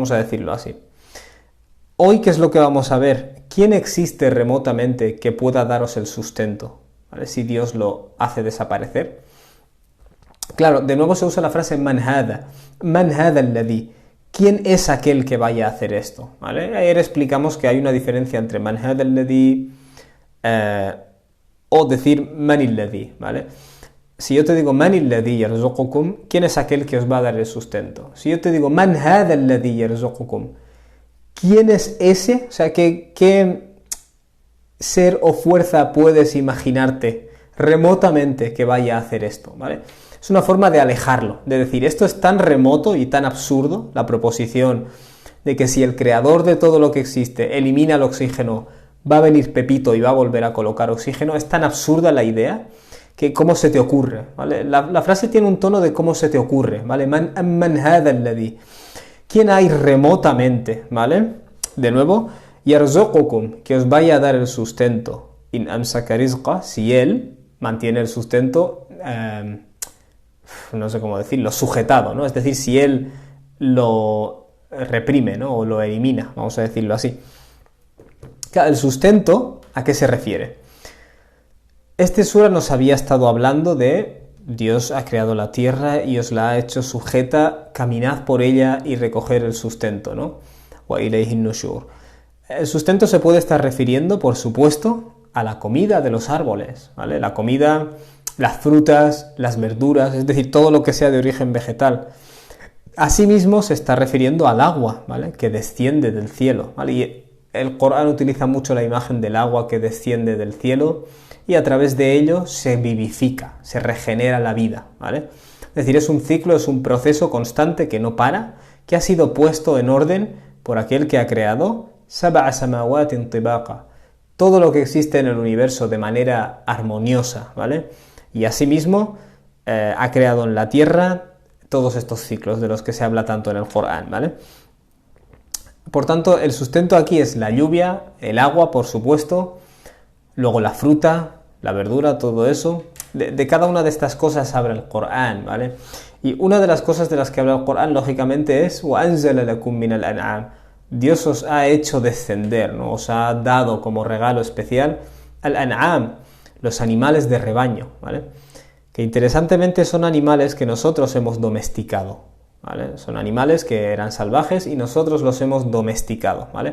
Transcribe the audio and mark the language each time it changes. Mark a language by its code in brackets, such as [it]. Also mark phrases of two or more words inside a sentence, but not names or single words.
[es] Vamos a decirlo así. Hoy, ¿qué es lo que vamos a ver? ¿Quién existe remotamente que pueda daros el sustento? ¿Vale? Si Dios lo hace desaparecer. Claro, de nuevo se usa la frase [ar] من ذا الذي. [es] ¿Quién es aquel que vaya a hacer esto? ¿Vale? Ayer explicamos que hay una diferencia entre [ar] من ذا الذي [es] o decir [ar] من الذي, [es] ¿vale? Si yo te digo [ar] من الذي يرزقكم, [es] ¿quién es aquel que os va a dar el sustento? Si yo te digo [ar] من ذا الذي يرزقكم, [es] ¿quién es ese? O sea, ¿qué ser o fuerza puedes imaginarte remotamente que vaya a hacer esto? ¿Vale? Es una forma de alejarlo, de decir, esto es tan remoto y tan absurdo, la proposición de que si el creador de todo lo que existe elimina el oxígeno, va a venir Pepito y va a volver a colocar oxígeno. Es tan absurda la idea que cómo se te ocurre, ¿vale? La frase tiene un tono de cómo se te ocurre, ¿vale? [ar] من ذا الذي. [es] ¿Quién hay remotamente, ¿vale? De nuevo, yarzuqukum, que os vaya a dar el sustento, [ar] إن أمسك رزقه, [es] si él mantiene el sustento, no sé cómo decirlo, sujetado, ¿no? Es decir, si él lo reprime, ¿no? O lo elimina, vamos a decirlo así. El sustento, ¿a qué se refiere? Este sura nos había estado hablando de Dios ha creado la tierra y os la ha hecho sujeta, caminad por ella y recoger el sustento, ¿no? [ar] وإليه النشور. [es] El sustento se puede estar refiriendo, por supuesto, a la comida de los árboles, ¿vale? La comida, las frutas, las verduras, es decir, todo lo que sea de origen vegetal. Asimismo, se está refiriendo al agua, ¿vale? Que desciende del cielo, ¿vale? Y el Corán utiliza mucho la imagen del agua que desciende del cielo y a través de ello se vivifica, se regenera la vida, ¿vale? Es decir, es un ciclo, es un proceso constante que no para, que ha sido puesto en orden por aquel que ha creado [ar] سبع سماوات طباقا, [es] todo lo que existe en el universo de manera armoniosa, ¿vale? Y asimismo ha creado en la tierra todos estos ciclos de los que se habla tanto en el Corán, ¿vale? Por tanto, el sustento aquí es la lluvia, el agua, por supuesto, luego la fruta, la verdura, todo eso. De cada una de estas cosas habla el Corán, ¿vale? Y una de las cosas de las que habla el Corán, lógicamente, es وَأَنزَلَ لَكُم مِّنَ الْأَنْعَامِ. Dios os ha hecho descender, ¿no? Os ha dado como regalo especial al-an'am, los animales de rebaño, ¿vale? Que interesantemente son animales que nosotros hemos domesticado, ¿vale? Son animales que eran salvajes y nosotros los hemos domesticado, ¿vale?